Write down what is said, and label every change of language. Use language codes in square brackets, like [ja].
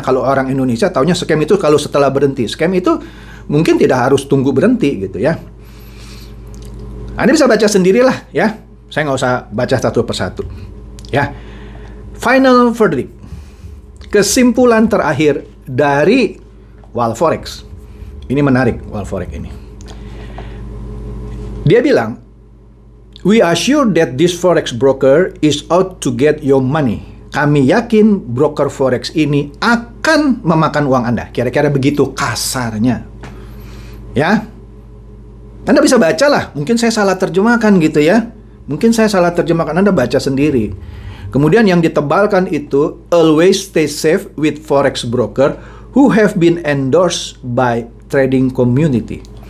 [id] Kalau orang Indonesia taunya scam itu kalau setelah berhenti. Scam itu mungkin tidak harus tunggu berhenti gitu ya. Anda bisa baca sendirilah ya. Saya nggak usah baca satu persatu. Ya. [en] Final verdict. [id] Kesimpulan terakhir dari Wall Forex. Ini menarik Wall Forex ini. Dia bilang, [en] we are sure that this forex broker is out to get your money. [id] Kami yakin broker forex ini akan memakan uang Anda. Kira-kira begitu kasarnya. Ya. Anda bisa baca lah. Mungkin saya salah terjemahkan gitu ya. Mungkin saya salah terjemahkan. Anda baca sendiri. Kemudian yang ditebalkan itu, [en] always stay safe with forex broker who have been endorsed by trading community.